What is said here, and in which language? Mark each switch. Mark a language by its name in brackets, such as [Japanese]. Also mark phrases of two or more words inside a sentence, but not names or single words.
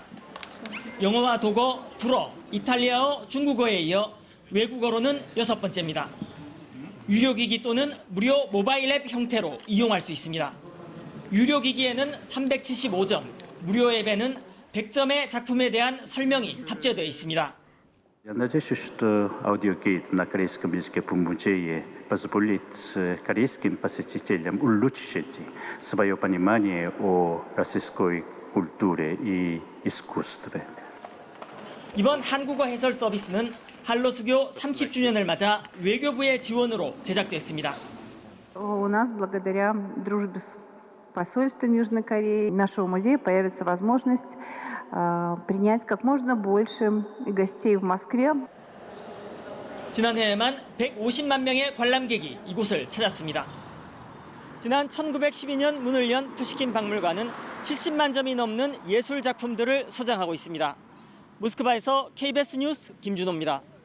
[Korean] 영어와 독어, 불어, 이탈리아어, 중국어에 이어 외국어로는 6번째입니다. 유료기기 또는 무료 모바일 앱 형태로 이용할 수 있습니다. 유료기기에는 375점, 무료 앱에는 100점의 작품에 대한 설명이 탑재되어 있습니다. [Russian] Я надеюсь, что аудиогид на корейском языке по музее позволит корейским посетителям улучшить свое понимание о российской культуре и искусстве. [Korean] 이번 한국어 해설 서비스는 한러 수교 30주년을 맞아 외교부의 지원으로 제작됐습니다. [Russian] У нас благодаря дружбе с посольством Южной Кореи нашего музея появится возможность принять как можно больше гостей в Москве. [Korean] 지난해에만 150만 명의 관람객이 이곳을 찾았습니다. 지난 1912년 문을 연 푸시킨 박물관은 70만 점이 넘는 예술 작품들을 소장하고 있습니다. 모스크바에서 KBS 뉴스 김준호입니다.